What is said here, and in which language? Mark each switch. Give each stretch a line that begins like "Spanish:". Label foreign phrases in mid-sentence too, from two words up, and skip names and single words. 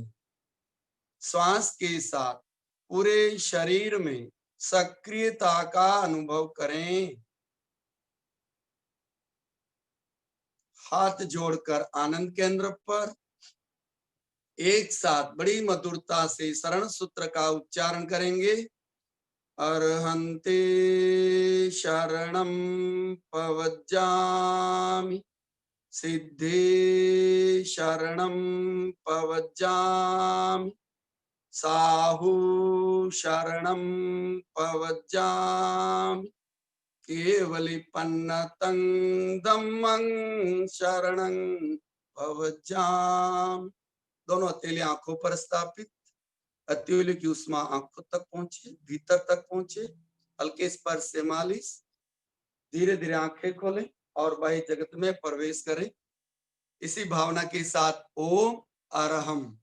Hindi: श्वास के साथ पूरे शरीर में सक्रियता का अनुभव करें। हाथ जोड़कर आनंद केंद्र पर एक साथ बड़ी मधुरता से शरण सूत्र का उच्चारण करेंगे।
Prakrit languages: अर्हन्ते शरणं पवज्जामि, सिद्धे शरणं पवज्जामि, साहु शरणं पवज्जामि, केवलिपन्नतं धम्मं शरणं पवज्जामि।
Hindi: दोनों हथेली आंखों पर स्थापित, अत्युली की उष्मा आंखों तक पहुंचे, भीतर तक पहुंचे, हल्के स्पर्श से मालिश। धीरे धीरे आंखें खोलें और बाह्य जगत में प्रवेश करें। इसी भावना के साथ ओम अरहम।